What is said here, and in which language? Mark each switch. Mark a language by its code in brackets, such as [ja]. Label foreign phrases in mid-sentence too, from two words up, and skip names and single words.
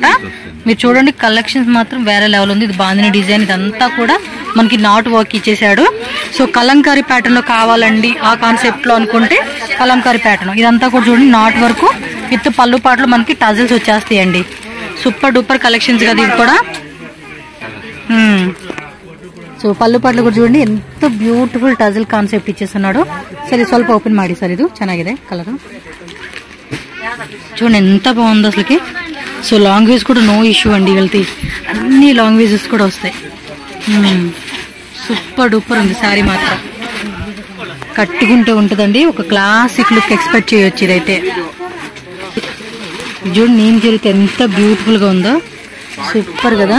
[te] మీరు చూడండి కలెక్షన్స్ మాత్రం వేరే లెవెల్ ఉంది. ఇది బాందిని డిజైన్, ఇదంతా కూడా మనకి [en] knot work [te] ఇచ్చేసాడు. సో కలంకారీ ప్యాటర్న్ లో కావాలండి ఆ కాన్సెప్ట్ లో అనుకుంటే కలంకారీ ప్యాటర్న్. ఇదంతా కూడా చూడండి [en] knot work with [te] పళ్ళు పాటలు మనకి టజల్స్ వచ్చేస్తాయండి. [en] super duper collections [te] కదా ఇది కూడా. సో పల్లు పాట్లు కూడా చూడండి ఎంత [en] beautiful tassel concept [te] ಇಚ್ಚೇಸನ್ನಾಡು. [kn] ಸರಿ ಸ್ವಲ್ಪ ಓಪನ್ ಮಾಡಿ ಸರ್, ಇದು ಚೆನ್ನಾಗಿದೆ ಕಲರ್ [te] చూడండి ఎంత బాగుందో అసలుకి. [en] so long ways [te] కూడా [en] no issue [te] అండి, వెళ్తే అన్ని [en] long wayses [te] కూడా వస్తాయి. [en] super duper [te] ఉంది శారీ మాత్రం, కట్టుకుంటే ఉంటుందండి. ఒక [en] classic look expect [te] చేయొచ్చు ఇదైతే. చూడండి నేను జరిగితే ఎంత బ్యూటిఫుల్ గా ఉందో, సూపర్ కదా.